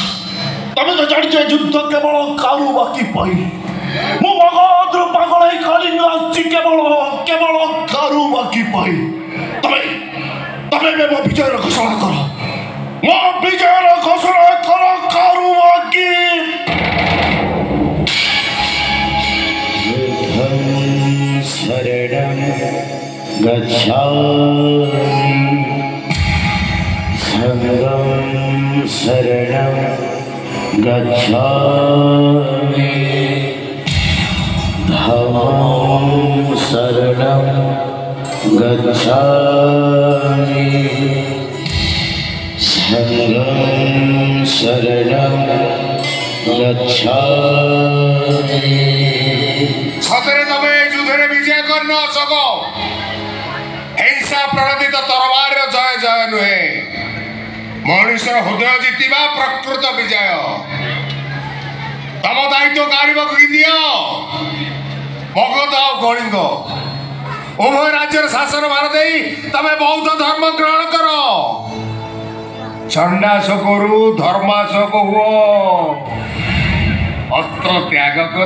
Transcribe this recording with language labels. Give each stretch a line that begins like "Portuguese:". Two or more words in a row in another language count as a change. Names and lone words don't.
Odia: ତମେ ତ ଜାଣିଛ ଯୁଦ୍ଧ କେବଳ କାରୁ ବାକି ପାଇଁ। ମୁଁ ମଗଧରୁ ପାଗଳ ହେଇ କଳିଙ୍ଗ ଆସିଛି କେବଳ କାରୁ ବାକି ପାଇଁ। ତମେ ଏବେ ମୋ ବିଜୟର ଘୋଷଣା କର। ମୋ ବିଜୟର ଘୋଷଣା କର କାରୁ ବାକି।
Pali: शरणं गच्छामि संगं शरणं गच्छामि धम्मं शरणं गच्छामि संगं शरणं गच्छामि।
Odia: ସତରେ ତମେ ଯୁଦ୍ଧରେ ବିଜୟ କର ନ ସକୋ। ହିଂସା ପ୍ରଣୋଦିତ ତରବାର ଜୟ ଜୟ ନୁହେ, ମନୁଷ୍ୟ ହୃଦୟ ଜିତିବା ପ୍ରକୃତ ବିଜୟ। ତମ ଦାୟିତ୍ୱ କାଢ଼ ଦିଓ। ମଗଧ ଆ କଳିଙ୍ଗ ଉଭୟ ରାଜ୍ୟର ଶାସନ ଭାର ଦେ ତମେ ବୌଦ୍ଧ ଧର୍ମ ଗ୍ରହଣ କର। ଚଣ୍ଡାଶୋକ ରୁ ଧର୍ମାଶୋକ ହୁଅ। ଅସ୍ତ୍ର ତ୍ୟାଗ କର।